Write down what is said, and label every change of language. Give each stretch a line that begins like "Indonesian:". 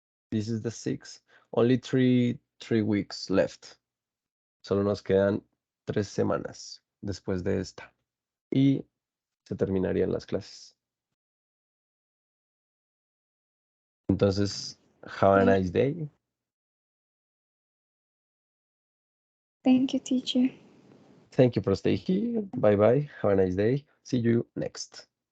English: This is the 6th, only three weeks left.
Spanish: Solo nos quedan 3 semanas después de esta. Y se terminarían las clases. Entonces,
English: have a nice day. Thank you, teacher. Thank you for staying here. Bye bye. Have a nice day. See you next.